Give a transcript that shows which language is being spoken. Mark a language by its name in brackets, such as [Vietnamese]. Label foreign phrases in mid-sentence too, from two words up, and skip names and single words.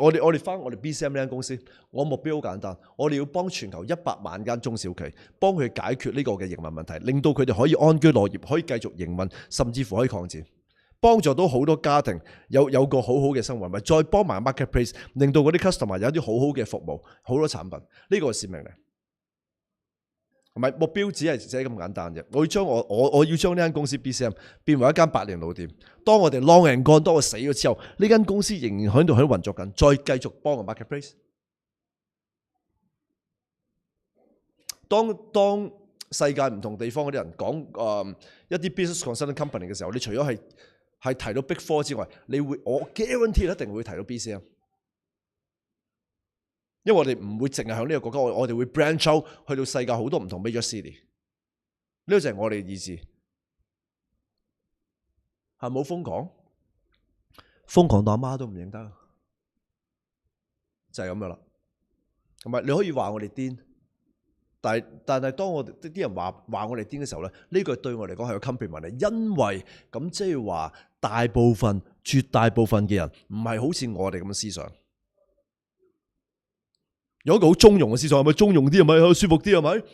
[Cantonese] 我哋翻我哋 BCM 呢間公司，我目標好簡單，我哋要幫全球100萬間中小企，幫佢解決呢個嘅營運問題，令到佢哋可以安居樂業，可以繼續營運，甚至乎可以擴展，幫助到好多家庭有個好好嘅生活，咪再幫埋 marketplace， 令到嗰啲 customer 有一啲好好嘅服務，好多產品，呢個係使命嚟。唔係，目標只係咁簡單啫。我要將呢間公司 BCM 變為一間百年老店。當我哋 [English] long and gone， [Cantonese] 當我死咗之後，呢間公司仍然喺度運作緊，再繼續幫個 marketplace。當世界唔同地方嗰啲人講一啲 [English] business consulting company [Cantonese] 嘅時候，你除咗係提到 Big Four 之外，我 guarantee 一定會提到 BCM。因為我哋唔會淨係響呢個國家，我哋會 [English] branch out [Cantonese] 去到世界好多唔同 [English] major city。 [Cantonese] 呢個就係我哋嘅意志，係冇瘋狂，瘋狂到阿媽都唔認得，就係咁樣啦。同埋你可以話我哋癲， 但係當我哋啲人話我哋癲嘅時候咧，呢句對我嚟講係個 compliment嚟，因為咁即係話絕大部分嘅人唔係好似我哋咁嘅思想，有一個好中庸嘅思想，係咪中庸啲係咪舒服啲係咪？